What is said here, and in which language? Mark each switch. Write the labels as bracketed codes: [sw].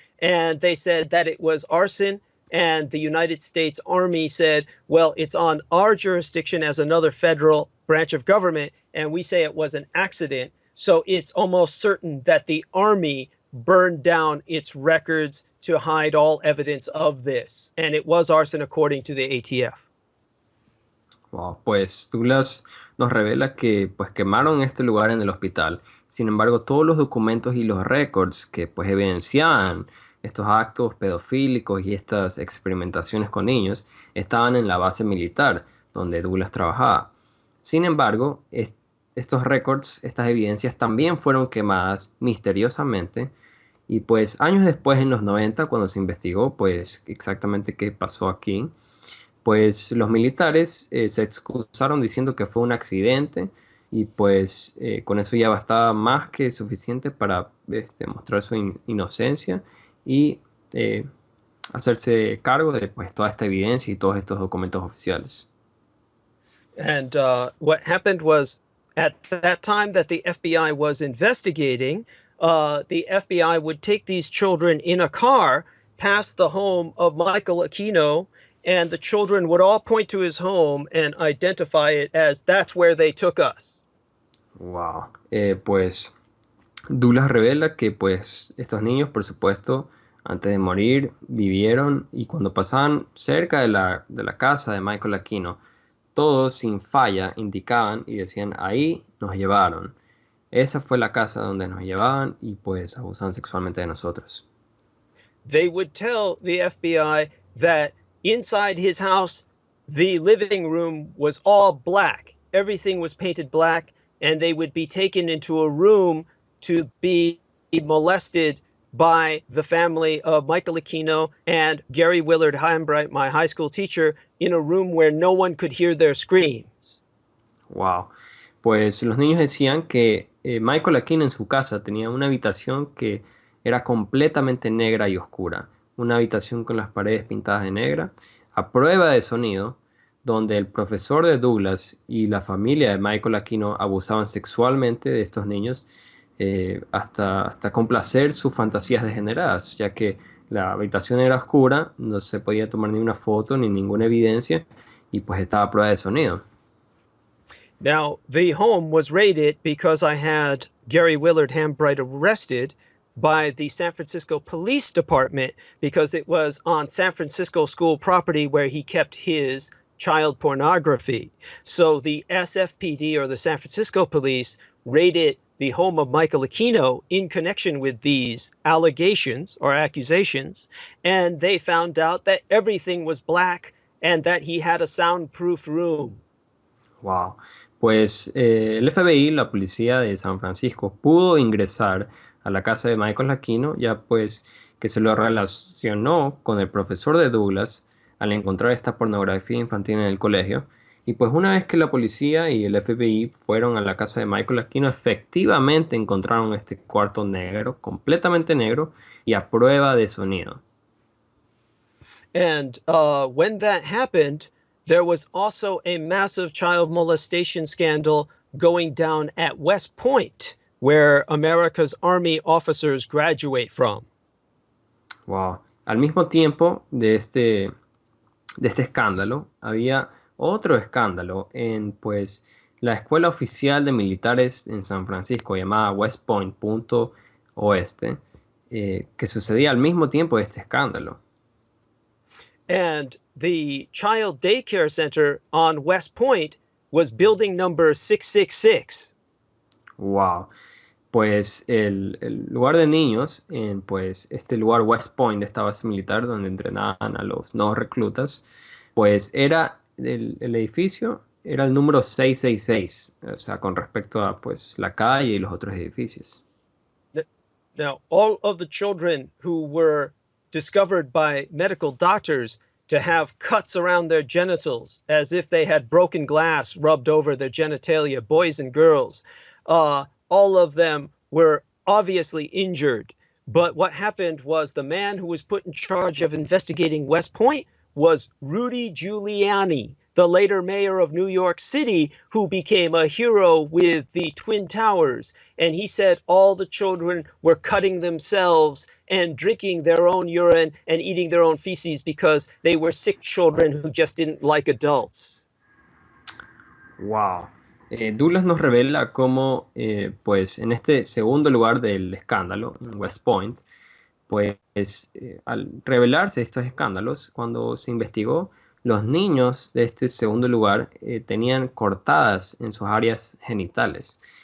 [en] And they said that it was arson, and the United States Army said, well, it's on our jurisdiction as another federal branch of government, and we say it was an accident. So it's almost certain that the Army burned down its records to hide all evidence of this. And it was arson according to the ATF. [es] Wow, pues Douglas nos revela que pues quemaron este lugar en el hospital. Sin embargo, todos los documentos y los récords que pues evidenciaban estos actos pedofílicos y estas experimentaciones con niños estaban en la base militar donde Douglas trabajaba. Sin embargo, estos récords, estas evidencias también fueron quemadas misteriosamente, y pues años después, en los 90, cuando se investigó pues exactamente qué pasó aquí, pues los militares se excusaron diciendo que fue un accidente, y pues con eso ya bastaba más que suficiente para mostrar su inocencia y hacerse cargo de pues toda esta evidencia y todos estos documentos oficiales. [en] And what happened was, at that time that the FBI was investigating, the FBI would take these children in a car past the home of Michael Aquino, and the children would all point to his home and identify it as, that's where they took us. Wow. [es] Pues Douglas revela que pues estos niños, por supuesto, antes de morir, vivieron, y cuando pasaban cerca de la casa de Michael Aquino, todos sin falla indicaban y decían, ahí nos llevaron. Esa fue la casa donde nos llevaban, y pues abusaban sexualmente de nosotros. [en] They would tell the FBI that inside his house, the living room was all black. Everything was painted black, and they would be taken into a room to be molested by the family of Michael Aquino and Gary Willard Hambright, my high school teacher, in a room where no one could hear their screams. Wow. [es] Pues los niños decían que Michael Aquino en su casa tenía una habitación que era completamente negra y oscura. Una habitación con las paredes pintadas de negra, a prueba de sonido, donde el profesor de Douglas y la familia de Michael Aquino abusaban sexualmente de estos niños, hasta complacer sus fantasías degeneradas, ya que la habitación era oscura, no se podía tomar ni una foto ni ninguna evidencia, y pues estaba a prueba de sonido. [en] Now, the home was raided because I had Gary Willard Hambright arrested by the San Francisco Police Department because it was on San Francisco school property where he kept his child pornography. So the SFPD, or the San Francisco Police, raided the home of Michael Aquino in connection with these allegations or accusations, and they found out that everything was black and that he had a soundproofed room. Wow. [es] Pues el FBI, la policía de San Francisco, pudo ingresar a la casa de Michael Aquino, ya pues que se lo relacionó con el profesor de Douglas al encontrar esta pornografía infantil en el colegio. Y pues una vez que la policía y el FBI fueron a la casa de Michael Aquino, efectivamente encontraron este cuarto negro, completamente negro y a prueba de sonido. [en] And when that happened, there was also a massive child molestation scandal going down at West Point, where America's Army officers graduate from. Wow. [es] Al mismo tiempo de este escándalo, había otro escándalo en pues la escuela oficial de militares en San Francisco llamada West Point, punto oeste, que sucedía al mismo tiempo de este escándalo. [en] And the child daycare center on West Point was building number 666. Wow. [es] Pues el lugar de niños en pues este lugar West Point, esta base militar donde entrenaban a los nuevos reclutas, pues era el edificio era el número 666, o sea, con respecto a pues la calle y los otros edificios. [en] Now, all of the children who were discovered by medical doctors to have cuts around their genitals as if they had broken glass rubbed over their genitalia, boys and girls, all of them were obviously injured. But what happened was the man who was put in charge of investigating West Point was Rudy Giuliani, the later mayor of New York City, who became a hero with the Twin Towers. And he said all the children were cutting themselves and drinking their own urine and eating their own feces because they were sick children who just didn't like adults. Wow. [es] Douglas nos revela cómo, pues, en este segundo lugar del escándalo, en West Point, pues, al revelarse estos escándalos, cuando se investigó, los niños de este segundo lugar tenían cortadas en sus áreas genitales.